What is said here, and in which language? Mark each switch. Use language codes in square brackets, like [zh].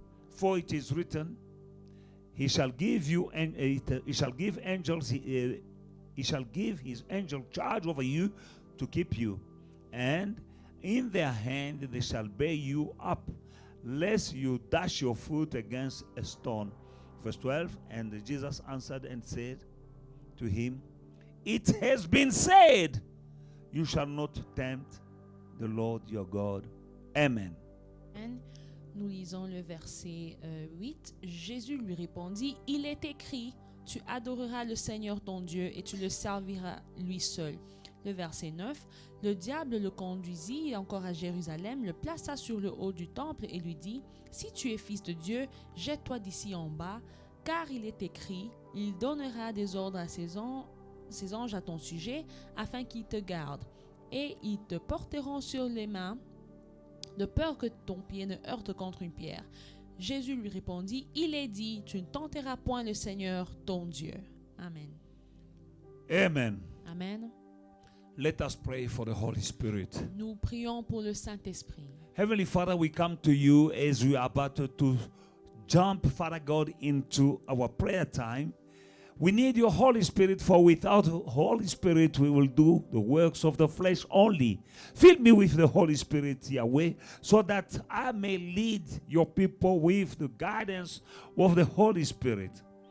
[en] For it is written, he shall give you and he shall give angels he shall give his angel charge over you to keep you, and in their hand they shall bear you up, lest you dash your foot against a stone. Verse 12, and Jesus answered and said to him, it has been said, you shall not tempt the Lord your God. Amen. [fr] Amen. Nous lisons le verset 8. Jésus lui répondit, il est écrit, tu adoreras le Seigneur ton Dieu et tu le serviras lui seul. Le verset 9. Le diable le conduisit encore à Jérusalem, le plaça sur le haut du temple et lui dit, si tu es fils de Dieu, jette-toi d'ici en bas, car il est écrit, il donnera des ordres à ses anges à ton sujet, afin qu'ils te gardent, et ils te porteront sur les mains, de peur que ton pied ne heurte contre une pierre. Jésus lui répondit, il est dit, tu ne tenteras point le Seigneur ton Dieu. Amen. Amen. Amen. [en] Let us pray for the Holy Spirit. [fr] Nous prions pour le Saint-Esprit. [en] Heavenly Father, we come to you as we are about to jump, Father God, into our prayer time. We need your Holy Spirit, for without Holy Spirit we will do the works of the flesh only. Fill me with the Holy Spirit, Yahweh, so that I may lead your people with the guidance of the Holy Spirit.